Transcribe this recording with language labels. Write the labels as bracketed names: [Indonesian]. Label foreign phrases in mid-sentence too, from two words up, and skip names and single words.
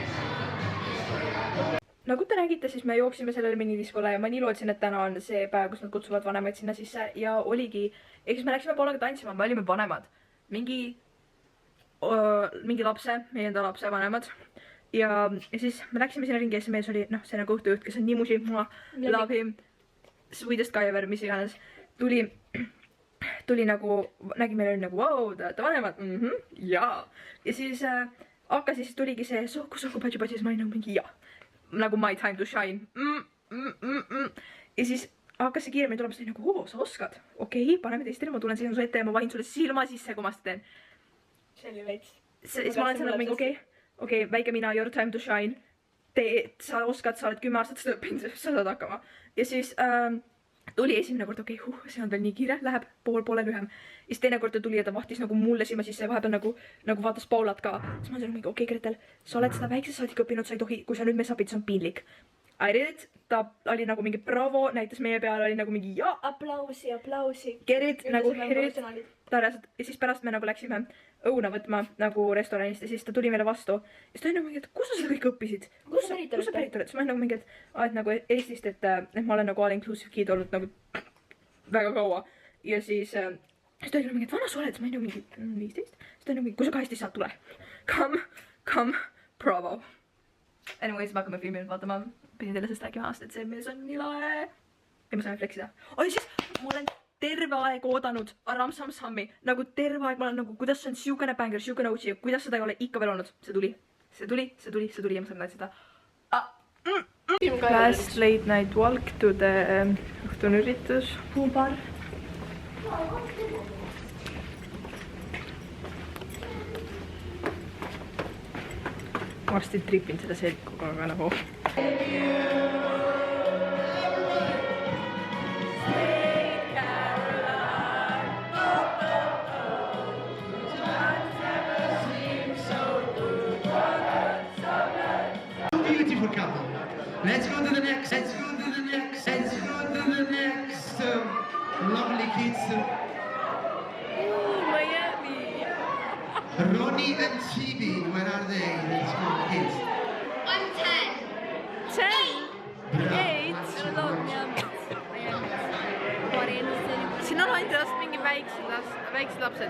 [Estonian] Nagu te nägite, siis me jooksime sellele minidiskole ja ma nii lootsin, et täna on see päev, kus nad kutsuvad vanemaid sinna sisse ja oligi. Ehk siis me läksime poolega tantsima, me olime vanemad. Mingi lapse, meie enda lapse vanemad. Ja siis me läksime sinna ringi ja see mees oli, see nagu õhtujuht, kes on nii musi, [English] love him, sweetest guy ever, [Estonian] mis iganes. Tuli tuli nagu, nägi meil oli nagu vau, te olete vanemad, jaa. Ja siis hakkas ja siis tuligi see sohku patši, siis ma olin nagu mingi jaa. Nagu [English] my time to shine. [Estonian] Ja siis hakkas see kiiremini tulema, siis oli nagu, sa oskad. Okei, paneme teistele, ma tulen sinna su ette ja ma vahin sulle silma sisse, kui ma seda teen. see oli veits. Siis ma olen seal nagu mingi okei, väike mina, [English] your time to shine. [Estonian] Sa oskad, sa oled 10 aastat seda õppinud, sa saad hakkama. Ja siis tuli esimene kord, see on veel nii kiire, läheb poole lühem. Ja siis teine kord ta tuli ja ta vahtis nagu mulle silma sisse ja vahepeal nagu vaatas Paulat ka. Siis ma olin mingi, Gretel, sa oled seda väikse saadik õppinud, sa ei tohi, kui sa nüüd messapid, see on piinlik. [English] I did it, [Estonian] ta oli nagu mingi bravo, näitas meie peale, oli nagu mingi jaa. Aplausi. [English] Get it, [Estonian] nagu herit. Ja siis pärast me nagu läksime õuna võtma nagu restoranist ja siis ta tuli meile vastu. Ja siis ta oli nagu mingi, et kus sa seda kõik õppisid? Kus sa pärit oled? Siis ma olin nagu mingi, et nagu Eestist, et ma olen nagu [English] all-inclusive kid [Estonian] olnud nagu väga kaua. Ja siis ta oli nagu mingi, et vana sa oled? Siis ma olin nagu mingi 15. Siis ta oli nagu mingi, kui sa 18 saad, tule. [English] Come, bravo. [Estonian] Anyways, me hakkame filmi nüüd vaatama. Pidin teile sest rääkima aasta, et see mees on nii lahe. Ja ma sain fleksida. Siis ma olen terve aeg oodanud Aram Sam Sammi. Nagu terve aeg ma olen nagu, kuidas see on siukene bänger, siukene OG, kuidas seda ei ole ikka veel olnud. See tuli ja ma sain näidata seda. [English] Last late night walk to the [Estonian] õhtune üritus. Puubar. Ma varsti tripin seda selkuga, aga nagu... [English] Beautiful couple. Let's go to the next. Lovely kids. Miami! Ronnie and Phoebe, where are they? Let's go, kids. I'm 10. 10? 8? [Estonian] Siin on ainult mingi väiksed lapsed.